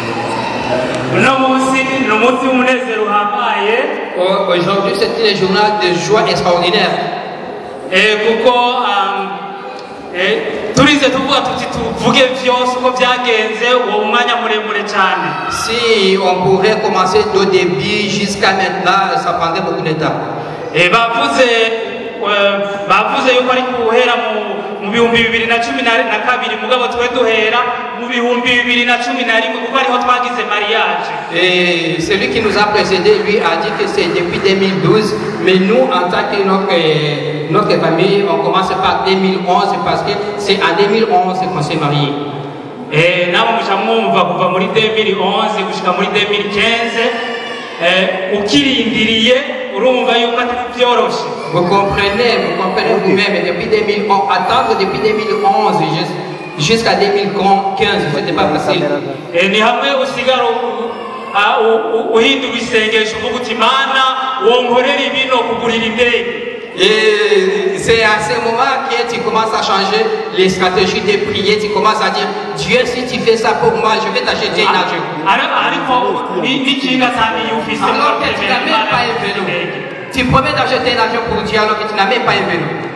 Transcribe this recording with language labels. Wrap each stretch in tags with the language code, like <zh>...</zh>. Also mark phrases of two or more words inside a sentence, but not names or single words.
<fr>Aujourd'hui, c'était le journal de joie extraordinaire. Si on pourrait commencer au début jusqu'à maintenant, ça prendrait beaucoup de temps.</fr> <rn>bavuze yuko ari kuhera mu bihumbi 2012 mugabo twe duhera mu bihumbi 2011 kuko ariho twagize mariage.</rn> <fr>Et celui qui nous a précédé, lui, a dit que c'est depuis 2012, mais nous, en tant que notre famille, on commence par 2011 parce que c'est en 2011 qu'on s'est marié.</fr> <rn>Et nabo mushamwumva kuva muri 2011 gushika muri 2015 ukirindiriye urumva yuko atari byoroshe.</rn> <fr>Vous comprenez vous-même, depuis 2011, attendre depuis 2011 jusqu'à 2015, c'était pas facile.</fr> <rn>Et ni hamwe usigara uhindura isengesho uvuga uti Mana wonkorera ibino kugurira indege.</rn> <fr>Et c'est à ce moment que tu commences à changer les stratégies de prier, tu commences à dire Dieu, si tu fais ça pour moi, je vais t'acheter un avion. Alors que tu n'as même pas un vélo. Tu promets d'acheter un avion pour Dieu alors que tu n'as même pas un vélo.</fr>